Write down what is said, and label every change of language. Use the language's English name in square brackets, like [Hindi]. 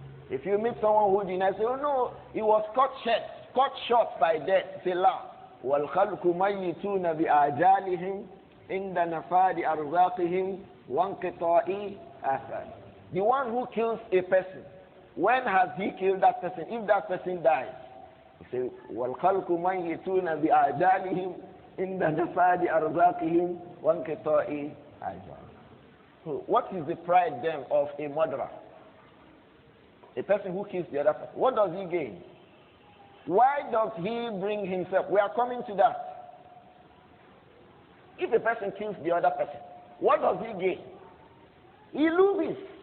[English] If you meet someone who denies, say, oh no, he was cut short by death. Say la. [Arabic] وَالْخَلْقُ مَيِّتُونَ بِآجَالِهِمْ عِنْدَ نَفَادِ أَرْزَاقِهِمْ وَانْقِطَاعِ آجَالِهِمْ. [English] The one who kills a person, when has he killed that person? If that person dies, he says, [Arabic] وَالْخَلْقُ مَيِّتُونَ بِآجَالِهِمْ إِنَّ نَفَادِ أَرْزَاقِهِمْ وَانْقِطَاعِ آجَالِهِمْ. [English] So what is the pride then of a murderer? A person who kills the other person. What does he gain? Why does he bring himself? We are coming to that. If a person kills the other person, what does he gain? He loses.